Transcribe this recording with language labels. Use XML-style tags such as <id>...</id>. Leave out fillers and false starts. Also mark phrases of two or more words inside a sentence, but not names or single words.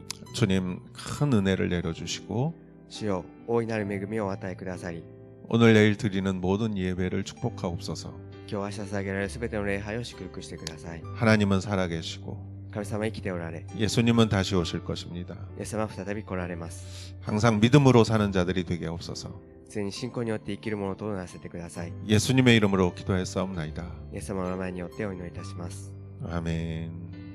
<ko>주님 큰 은혜를 내려주시고</ko> <ja>主よ大いなる恵みをお与えくださり、</ja> <ko>오늘 내일 드리는 모든 예배를 축복하옵소서.</ko> <ja>今日明日捧げられるすべての礼拝を祝福してください。</ja> <ko>하나님은 살아계시고</ko> <ja>神様は生きておられ、</ja> <ko>예수님은 다시 오실 것입니다.</ko> <ja>イエス様は再び来られます。</ja> <ko>항상 믿음으로 사는 자들이 되게 하옵소서.</ko> <ja>常に信仰によって生きるものとならせてください。</ja> <ko>예수님의 이름으로 기도했사옵나이다.</ko> <ja>イエス様の名前によってお祈りいたします。</ja> <ko>아멘.</ko>